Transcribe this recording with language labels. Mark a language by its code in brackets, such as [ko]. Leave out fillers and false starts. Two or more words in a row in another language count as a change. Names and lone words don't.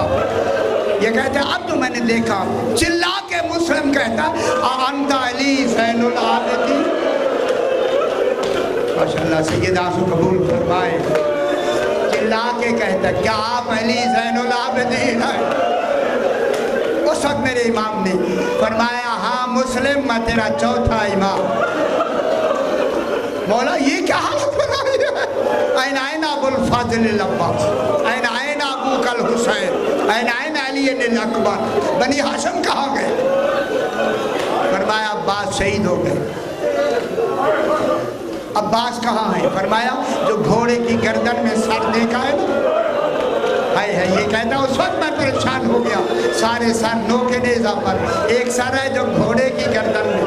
[ur] یہ کہتا ہے اب جو میں نے دیکھا، چلا کے مسلم کہتا انت علی زین العابدین، ماشاءاللہ سید آنسو قبول فرمائے، چلا کے کہتا کیا آپ علی زین العابدین ہیں؟ اس وقت میرے امام نے فرمایا ہاں مسلم میں تیرا چوتھا امام۔ مولا یہ کیا حالت بنائی ہے؟ [ar] این این ابو الفضل العباس، این این ابو کل حسین، این این علی الاکبر، [ur] بنی ہاشم کہاں گئے؟ فرمایا عباس شہید ہو گئے۔ عباس کہاں ہے؟ فرمایا جو گھوڑے کی گردن میں سر دیکھا ہے نا، ہے یہ کہتا اس وقت میں پریشان ہو گیا، سارے سر نو کے نیزہ پر، ایک سر ہے جو گھوڑے کی گردن میں۔